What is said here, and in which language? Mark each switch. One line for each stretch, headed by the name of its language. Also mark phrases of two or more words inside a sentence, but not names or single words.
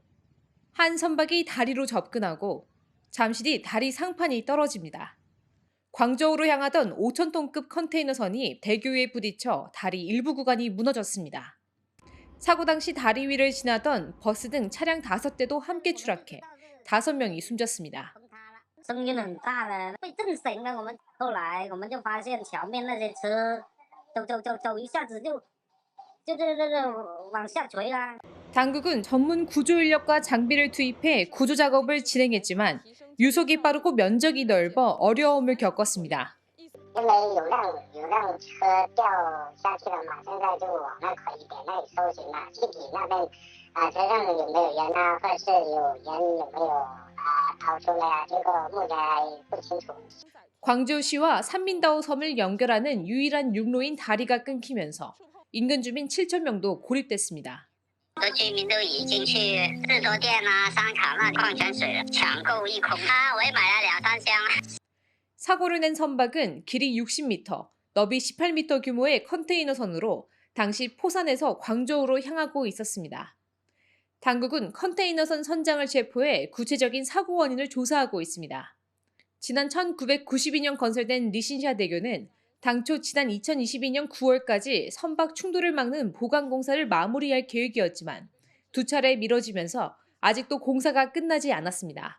Korean: 한 선박이 다리로 접근하고 잠시 뒤 다리 상판이 떨어집니다. 광저우로 향하던 5,000톤급 컨테이너선이 대교 위에 부딪혀 다리 일부 구간이 무너졌습니다. 사고 당시 다리 위를 지나던 버스 등 차량 5대도 함께 추락해 5명이 숨졌습니다.
Chinese: 声音很大的，被震醒了。后来我们就发现前面那些车一下子就往下垂啦。
Korean: 당국은 전문 구조 인력과 장비를 투입해 구조 작업을 진행했지만 유속이 빠르고 면적이 넓어 어려움을 겪었습니다.
Chinese: 因为有辆车掉下去了嘛，现在就往那可疑点那里搜寻了，具体那边车上有没有人啊，或者是有人有没有逃出来啊，这个目前还不清楚。
Korean: 광저우시와 산민다오 섬을 연결하는 유일한 육로인 다리가 끊기면서 인근 주민 7천 명도 고립됐습니다.
Chinese: 很多居民都已经去士多店啊、商场那矿泉水抢购一空啊，我也买了2、3箱。
Korean: 사고를 낸 선박은 길이 60m, 너비 18m 규모의 컨테이너선으로 당시 포산에서 광저우로 향하고 있었습니다. 당국은 컨테이너선 선장을 체포해 구체적인 사고 원인을 조사하고 있습니다. 지난 1992년 건설된 리신샤 대교는 당초 지난 2022년 9월까지 선박 충돌을 막는 보강 공사를 마무리할 계획이었지만 두 차례 미뤄지면서 아직도 공사가 끝나지 않았습니다.